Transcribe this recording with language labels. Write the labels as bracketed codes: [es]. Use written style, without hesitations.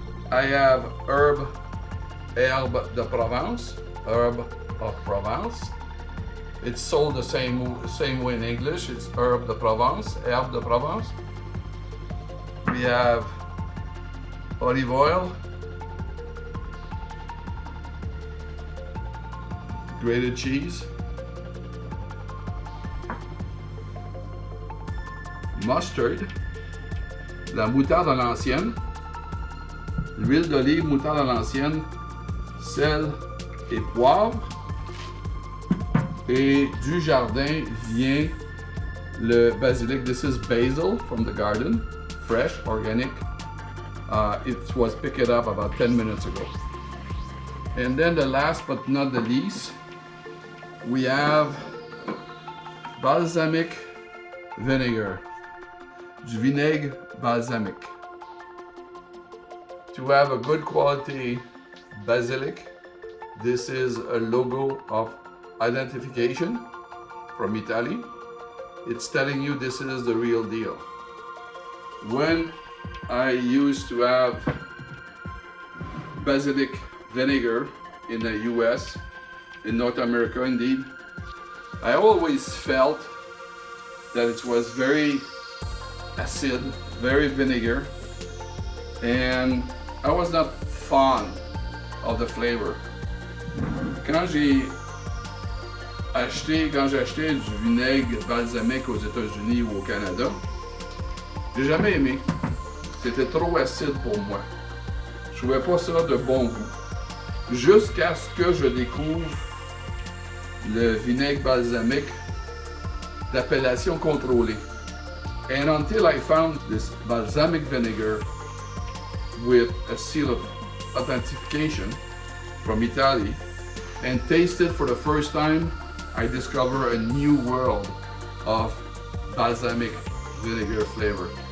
[en] I have herbe de Provence, herb of Provence. It's sold the same way in English. It's herbe de Provence, herbe de Provence. We have olive oil, grated cheese, mustard, [fr] la moutarde à l'ancienne, l'huile d'olive, moutarde à l'ancienne, sel et poivre. Et du jardin vient le basilic. [en] This is basil from the garden, fresh, organic. It was picked up about 10 minutes ago. And then the last but not the least, we have balsamic vinegar. [fr] Du vinaigre balsamic. [en] To have a good quality basilic, this is a logo of identification from Italy. It's telling you this is the real deal. When I used to have basilic vinegar in the US, in North America indeed, I always felt that it was very acid, very vinegar, and I was not fond of the flavor. [fr] Quand j'ai acheté du vinaigre balsamique aux États-Unis ou au Canada, j'ai jamais aimé. C'était trop acide pour moi. Je trouvais pas ça de bon goût. Jusqu'à ce que je découvre le vinaigre balsamique d'appellation contrôlée. [en] And until I found this balsamic vinegar with a seal of authentication from Italy and tasted for the first time, I discovered a new world of balsamic vinegar flavor.